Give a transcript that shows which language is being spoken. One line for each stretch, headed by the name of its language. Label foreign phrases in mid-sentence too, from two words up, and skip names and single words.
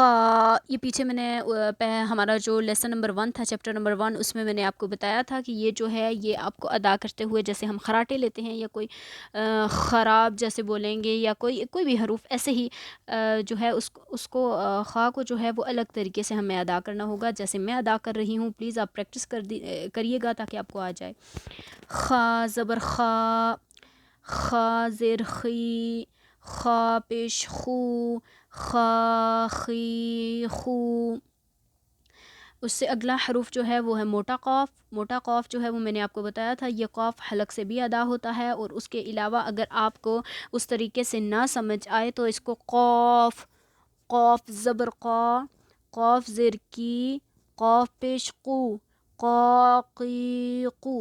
Urdu: یہ پیچھے میں نے ہمارا جو
English: lesson number
Urdu: 1 تھا,
English: chapter number
Urdu: 1، اس میں میں نے آپ کو بتایا تھا کہ یہ جو ہے یہ آپ کو ادا کرتے ہوئے جیسے ہم خراٹے لیتے ہیں یا کوئی خراب جیسے بولیں گے یا کوئی بھی حروف ایسے ہی جو ہے اس کو خا کو جو ہے وہ الگ طریقے سے ہمیں ادا کرنا ہوگا جیسے میں ادا کر رہی ہوں. پلیز آپ پریکٹس کریے گا تاکہ آپ کو آ جائے. خا زبر خا، خا زیر خی، خا پیش خو, خا خی خو. اس سے اگلا حروف جو ہے وہ ہے موٹا قاف. موٹا قاف جو ہے وہ میں نے آپ کو بتایا تھا یہ قاف حلق سے بھی ادا ہوتا ہے، اور اس کے علاوہ اگر آپ کو اس طریقے سے نہ سمجھ آئے تو اس کو قاف، قاف زبر قا، قاف زیر کی، قاف پیش قو، قا قی قو.